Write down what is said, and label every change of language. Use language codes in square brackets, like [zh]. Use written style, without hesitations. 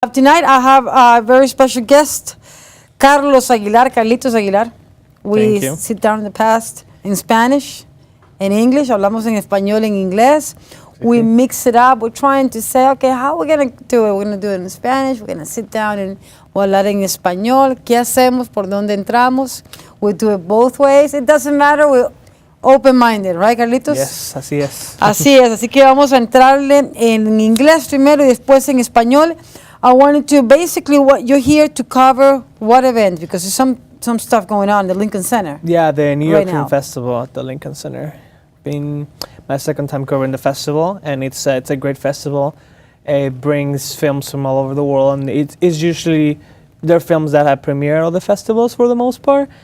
[en] Tonight I have a very special guest, Carlitos Aguilar. We Thank you. sit down in the past in Spanish, in English, [es] hablamos en español, en inglés. [en] We mix it up. We're trying to say, okay, how are we going to do it? We're going to do it in Spanish. We're going to sit down and we'll hablar en español. [es] ¿Qué hacemos? ¿Por dónde entramos? [en] We do it both ways. It doesn't matter. We're open-minded, right, Carlitos? Yes, [es] así es. Así es. Así que vamos a entrarle en inglés primero y después en español. [en] I wanted to basically what you're here to cover what event, because there's some stuff going on in the Lincoln Center. Yeah, the New York Right Film now. Festival at the Lincoln Center. Been my second time covering the festival, and it's a great festival. It brings films from all over the world, and it is usually they're films that have premiered at the festivals for the most part.